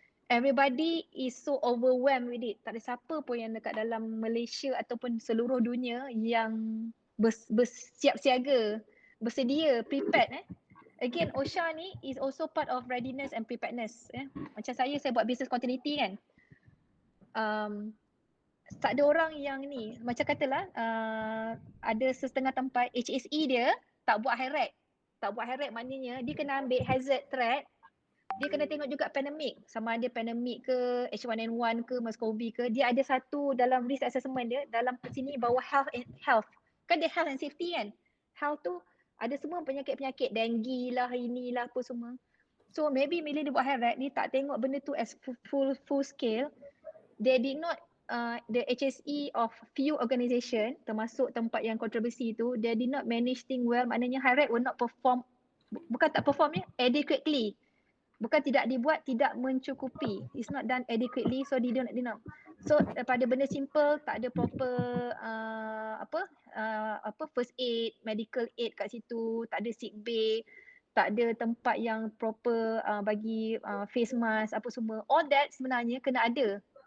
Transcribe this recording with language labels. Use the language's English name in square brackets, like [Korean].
[English] Everybody is so overwhelmed with it. [Malay] Tak ada siapa pun yang dekat dalam Malaysia ataupun seluruh dunia yang bersiap siaga, bersedia, prepared. [English] Again, OSHA ni is also part of readiness and preparedness. [Malay] Macam saya buat business continuity kan. Tak ada orang yang ni, macam katalah ada setengah tempat HSE dia tak buat high rate. Tak buat high rate maknanya dia kena ambil hazard threat. Dia kena tengok juga pandemik, sama ada pandemik ke, H1N1 ke, MERS-CoV ke. Dia ada satu dalam risk assessment dia, dalam sini bawah health. Kan dia [English] health and safety [Malay] kan. Health tu ada semua penyakit-penyakit, dengue lah, inilah apa semua. So maybe bila dia buat high rate, dia tak tengok benda tu [English] as full scale. They did not, the HSE of few organisation, [Malay] termasuk tempat yang kontroversi tu, [English] they did not manage thing well. [Malay] Maknanya [English] high rate will not perform, [Malay] bukan tak [English] perform adequately. [Malay] Bukan tidak dibuat, tidak mencukupi. [English] It's not done adequately, so they don't. [Malay] So pada benda simple, tak ada proper first aid, medical aid kat situ, tak ada sick bay, tak ada tempat yang proper bagi face mask apa semua. [English] All that [Malay] sebenarnya kena ada.